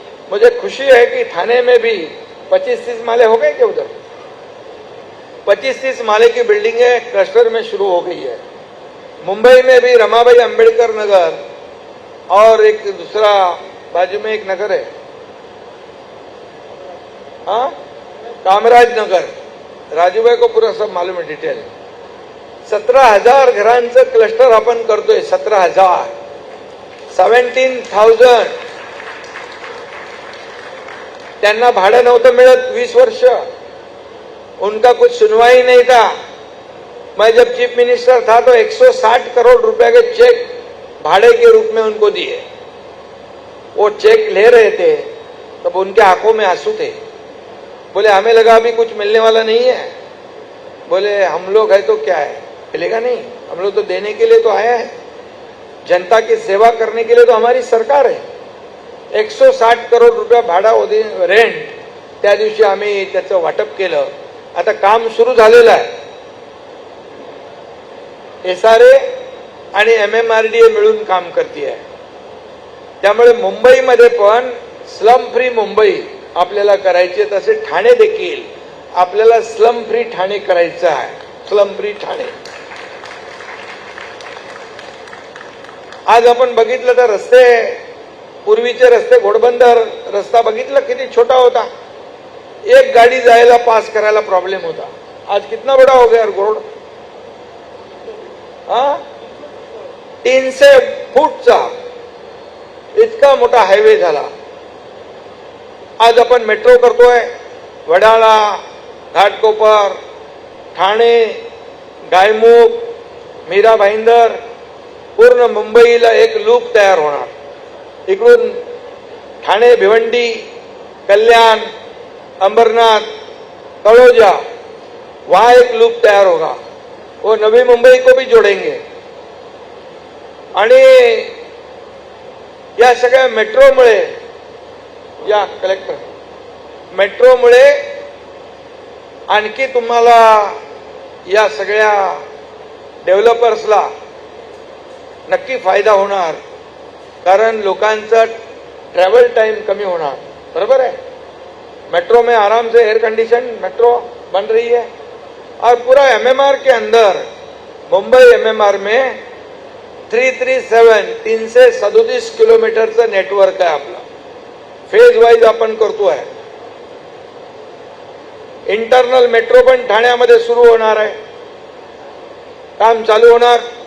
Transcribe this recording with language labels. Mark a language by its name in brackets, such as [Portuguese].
[Hindi] मुझे खुशी है कि थाने में भी 25-30 माले हो गए क्या, उधर 25-30 माले की बिल्डिंगें क्लस्टर में शुरू हो गई है। मुंबई में भी रमाबाई अंबेडकर नगर और एक दूसरा बाजू में एक नगर है, हाँ कामराज नगर, राजूभाई को पूरा सब मालूम है डिटेल। [Marathi] 17,000 घरांचं क्लस्टर आपण करतोय, 17,000, 17,000 त्यांना भाडं नव्हतं मिळत 20 वर्ष, [Hindi] उनका कुछ सुनवाई नहीं था। मैं जब चीफ मिनिस्टर था तो 160 करोड़ रुपए के चेक भाड़े के रूप में उनको दिए। वो चेक ले रहे थे तब उनके आंखों में आंसू थे। बोले हमें लगा अभी कुछ मिलने वाला नहीं है। बोले हम लोग है तो क्या है, मिलेगा नहीं, हम लोग तो देने के लिए तो आया है, जनता की सेवा करने के लिए तो हमारी सरकार है। [Marathi] 160 करोड रुपये भाडा रेंट त्या दिवशी आम्ही त्याचं वाटप केलं। आता काम सुरू झालेलं आहे। एसआरए आणि एमएमआरडीए मिळून काम करते। त्यामुळे मुंबईमध्ये पण स्लम फ्री मुंबई आपल्याला करायची, तसे ठाणे देखील आपल्याला स्लम फ्री ठाणे करायचं आहे। Slum free Thane. आज आपण बघितलं तर रस्ते, पूर्वीचे रस्ते, घोडबंदर रस्ता बघितलं किती छोटा होता, एक गाड़ी जायला पास करायला प्रॉब्लेम होता। [Hindi] आज कितना बड़ा हो गया रोड, हाँ [Marathi] 300 फूटचा इतका मोठा हायवे झाला। आज आपण मेट्रो करतोय, वडाळा, घाटकोपर, ठाणे, गायमुख, मीरा भाईंदर, पूर्ण मुंबईला एक लूप तयार होणार। इकडून ठाणे, भिवंडी, कल्याण, अंबरनाथ, तळोजा, [Hindi] वहां एक लूप तैयार होगा। वो नवी मुंबई को भी जोड़ेंगे। [Marathi] आणि या सगळ्या मेट्रोमुळे, या कलेक्टर, मेट्रोमुळे आणखी तुम्हाला या सगळ्या डेव्हलपर्सला नक्की फायदा होणार, कारण लोकांचा ट्रॅव्हल टाइम कमी होणार। [Hindi] बरोबर है, मेट्रो में आराम से एयर कंडीशन मेट्रो बन रही है। और पूरा एमएमआर के अंदर, मुंबई एमएमआर में [Marathi] 337 किलोमीटरचं नेटवर्क आहे आपला। फेज वाईज आपण करतोय। इंटरनल मेट्रो पण ठाण्यामध्ये सुरू होणार आहे, काम चालू होणार।